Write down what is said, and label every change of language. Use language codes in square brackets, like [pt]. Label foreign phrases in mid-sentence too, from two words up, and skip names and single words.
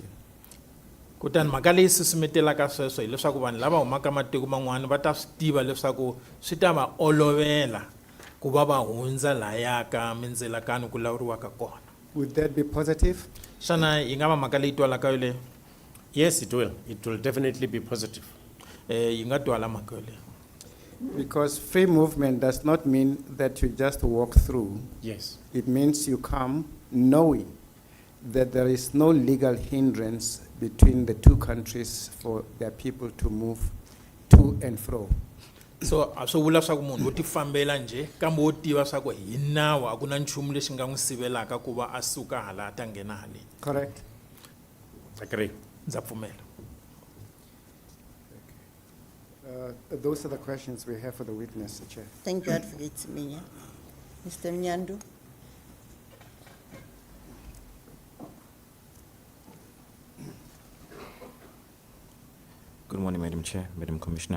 [ts] Kutani mhaka leyi susumetelaka sweswo hileswaku vanhu lava humaka matiko man'wana va ta swi tiva leswaku swi ta va olovela ku va va hundza lahaya ka mindzilakano ku lawuriwaka kona. [en] Would that be positive? [ts] Xana yi nga va mhaka leyi twalaka yole? [en] Yes, it will. It will definitely be positive. [ts] Yi nga twala mhaka yole. [en] Because free movement does not mean that you just walk through. Yes. It means you come knowing that there is no legal hindrance between the two countries for their people to move to and fro. [ts] So swo vula swa ku munhu wo ti fambela nje kambe wo tiva swa ku hi nawu a ku na nchumu lexi nga n'wi sivelaka ku va a suka hala a ta nghena haleni. [en] Correct? Agree. [ts] Ndza pfumela. [en] Those are the questions we have for the witness, Chair. Thank you, Advocate Siminya. Mr. Mnyandu. Good morning, Madam Chair, Madam Commissioner.